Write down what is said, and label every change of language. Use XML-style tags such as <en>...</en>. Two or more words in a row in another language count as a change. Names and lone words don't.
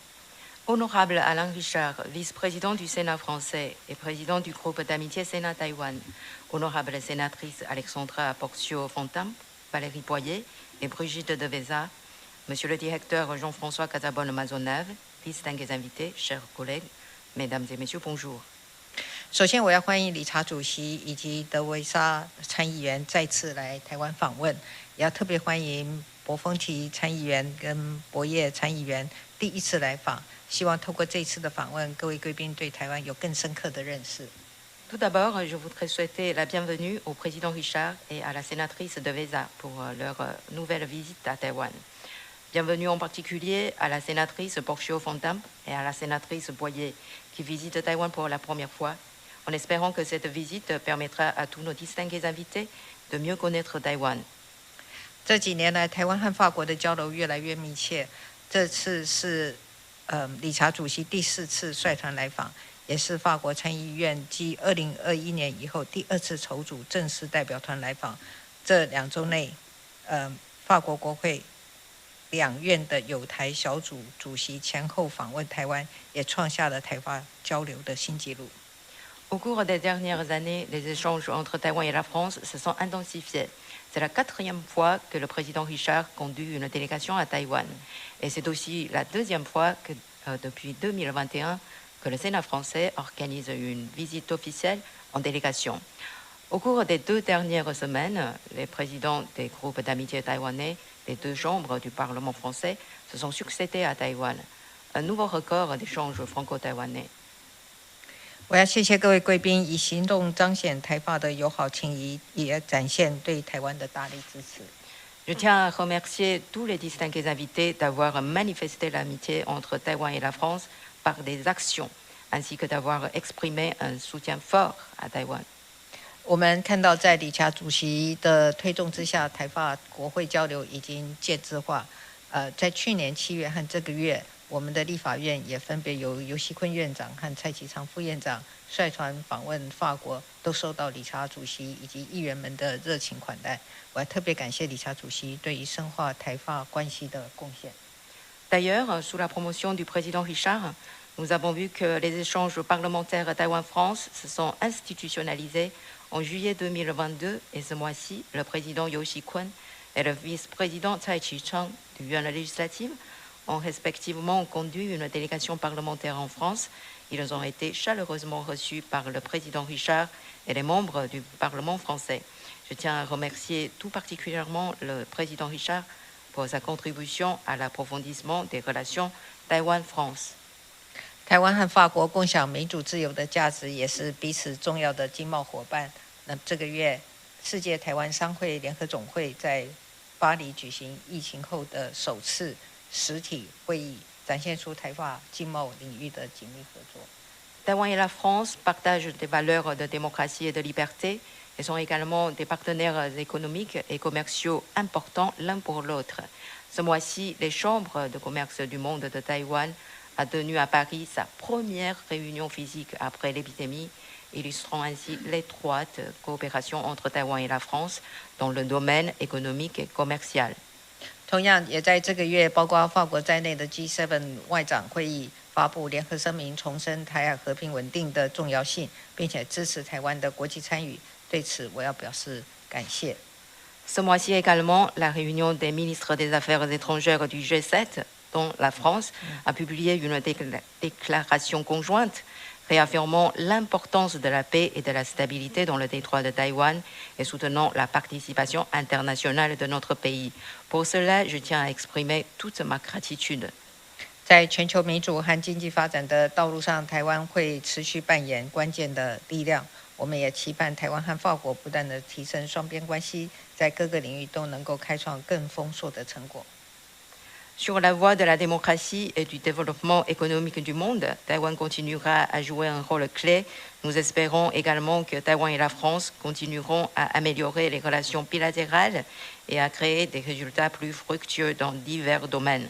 <fr>Honorable Alain Richard, vice-président du Sénat français et président du groupe d'amitié Sénat-Taïwan, honorable sénatrice Alexandra Porcio-Fontamp, Valérie Boyer et Brigitte Deveza, monsieur le directeur Jean-François Casabonne-Maisonneuve, distingués invités, chers collègues, mesdames et messieurs, bonjour.</fr> <zh>首先，我要欢迎理查主席以及德维莎参议员再次来台湾访问，也要特别欢迎博峰提参议员跟博叶参议员第一次来访。希望透过这次的访问，各位贵宾对台湾有更深刻的认识。</zh> <fr>Tout d'abord, je voudrais souhaiter la bienvenue au président Richard et à la sénatrice Deveza pour leur nouvelle visite à Taïwan. Bienvenue en particulier à la sénatrice Porcio-Fontamp et à la sénatrice Boyer qui visitent Taïwan pour la première fois, en espérant que cette visite permettra à tous nos distingués invités de mieux connaître Taïwan.</fr> <zh>这几年来，台湾和法国的交流越来越密切。这次是理查主席第4次率团来访，也是法国参议院继2021年以后第2次筹组正式代表团来访。这2周内，法国国会2院的友台小组主席前后访问台湾，也创下了台法交流的新纪录。</zh> <fr>Au cours des dernières années, les échanges entre Taïwan et la France se sont intensifiés. C'est la 4e fois que le président Richard conduit une délégation à Taïwan. Et c'est aussi la 2e fois que, depuis 2021, que le Sénat français organise une visite officielle en délégation. Au cours des 2 dernières semaines, les présidents des groupes d'amitié taïwanais des 2 chambres du Parlement français se sont succédés à Taïwan. Un nouveau record d'échanges franco-taïwanais.</fr> <zh>我要谢谢各位贵宾以行动彰显台法的友好情谊，也展现对台湾的大力支持。</zh> <fr>Je tiens à remercier tous les distingués invités d'avoir manifesté l'amitié entre Taïwan et la France par des actions, ainsi que d'avoir exprimé un soutien fort à Taïwan.</fr> <zh>我们看到，在理查主席的推动之下，台法国会交流已经建制化。在去年7月和这个月，我们的立法院也分别由游锡堃院长和蔡其昌副院长率团访问法国，都受到理查主席以及议员们的热情款待。我要特别感谢理查主席对于深化台法关系的贡献。</zh> <fr>D'ailleurs, sous la promotion du président Richard, nous avons vu que les échanges parlementaires Taïwan-France se sont institutionnalisés en juillet 2022 et ce mois-ci, le président Yeo Xi-kun et le vice-président Tsai Chi-chang du Yuan législative ont respectivement conduit une délégation parlementaire en France. Ils ont été chaleureusement reçus par le président Richard et les membres du Parlement français. Je tiens à remercier tout particulièrement le président Richard pour sa contribution à l'approfondissement des relations Taïwan-France.</fr> <zh>台湾和法国共享民主自由的价值，也是彼此重要的经贸伙伴。那这个月，世界台湾商会联合总会在巴黎举行疫情后的首次实体会议，展现出台法经贸领域的紧密合作。</zh> <fr>Taïwan et la France partagent des valeurs de démocratie et de liberté et sont également des partenaires économiques et commerciaux importants l'un pour l'autre. Ce mois-ci, les chambres de commerce du monde de Taïwan a tenu à Paris sa première réunion physique après l'épidémie, illustrant ainsi l'étroite coopération entre Taïwan et la France dans le domaine économique et commercial.</fr> <zh>同样，也在这个月，包括法国在内的 G7 外长会议发布联合声明，重申台海和平稳定的重要性，并且支持台湾的国际参与。对此，我要表示感谢。</zh> <fr>Ce mois-ci également, la réunion des ministres des Affaires étrangères du G7, dont la France, a publié une déclaration conjointe réaffirmant l'importance de la paix et de la stabilité dans le détroit de Taïwan et soutenant la participation internationale de notre pays. Pour cela, je tiens à exprimer toute ma gratitude.</fr> <zh>在全球民主和经济发展的道路上，台湾会持续扮演关键的力量。我们也期盼台湾和法国不断的提升双边关系，在各个领域都能够开创更丰硕的成果。</zh> <fr>Sur la voie de la démocratie et du développement économique du monde, Taïwan continuera à jouer un rôle clé. Nous espérons également que Taïwan et la France continueront à améliorer les relations bilatérales et à créer des résultats plus fructueux dans divers domaines.</fr>